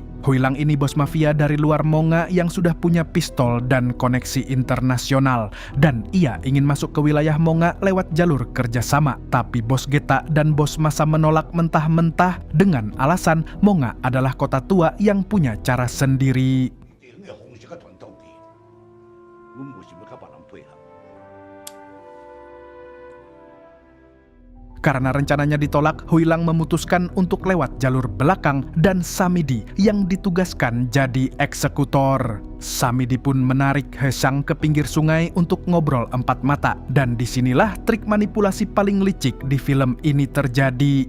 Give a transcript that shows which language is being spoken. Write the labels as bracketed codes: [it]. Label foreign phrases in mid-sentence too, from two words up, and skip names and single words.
[id] Huilang ini bos mafia dari luar Monga yang sudah punya pistol dan koneksi internasional, dan ia ingin masuk ke wilayah Monga lewat jalur kerjasama. Tapi Bos Geta dan Bos Masa menolak mentah-mentah dengan alasan Monga adalah kota tua yang punya cara sendiri. [nan] 这个方式较传统啲，阮无想要甲别人配合。 [id] Karena rencananya ditolak, Huilang memutuskan untuk lewat jalur belakang dan Samidi yang ditugaskan jadi eksekutor. Samidi pun menarik Heshang ke pinggir sungai untuk ngobrol 4 mata, dan disinilah trik manipulasi paling licik di film ini terjadi.